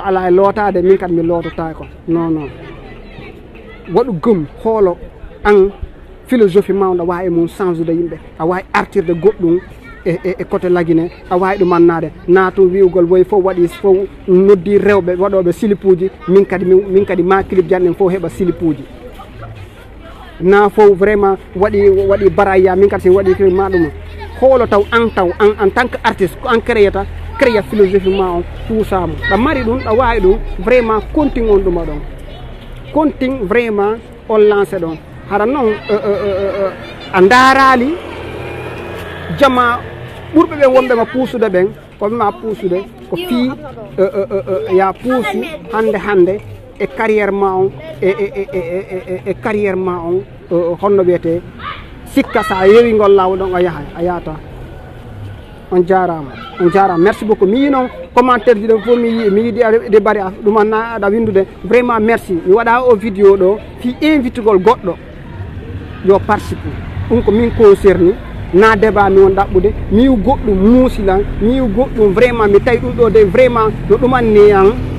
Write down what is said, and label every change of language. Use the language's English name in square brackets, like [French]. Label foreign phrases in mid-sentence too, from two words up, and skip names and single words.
[Fula] ala e lootade min kadi mi loototako non waɗu gom hoolo an philosophie mawɗa wawi e mum change de yimɓe a wawi artirde goɗɗum e côté Laguine a wawi ɗum annade naatu wiwgol woyi fof waɗi fof noddi rewɓe waɗoɓe silipuji min kadi ma clip janɗen fof heeɓa silipuji na fof vraiment waɗi baraya min kadi si waɗi clip ma ɗum hoolo taw an [French] en tant que artiste [Fula] ko an créata créa philosophie ma on puusamo ɗa mari ɗum ɗa wawi ɗum [French] vraiment continue [Fula] on ɗuma ɗon continue vraiment on lancé ɗon hara noon a daarali jama ɓurɓe ɓen wonɓema puusude ɓen koɓema puusude ko fii ya puusu hande e carrière ma on e carrière ma on honno wiyete sikka sa yewi ngol lawol ɗon a yahay a yata on jarama [French] merci beaucoup [Fula] mi yi noon commentaire ji ɗon fof mi yiiɗi ɗe bari ɗumanna aɗa windude [French] vraiment merci [Fula] mi waɗa o vidéo ɗo fi invitugol goɗɗo yo participe ɗum ko min concerni na débat mi won ɗaɓɓude mi yiw goɗɗum muusilan mi yiw goɗɗum vraiment mi tawi ɗum ɗo de vraiment no ɗumanni an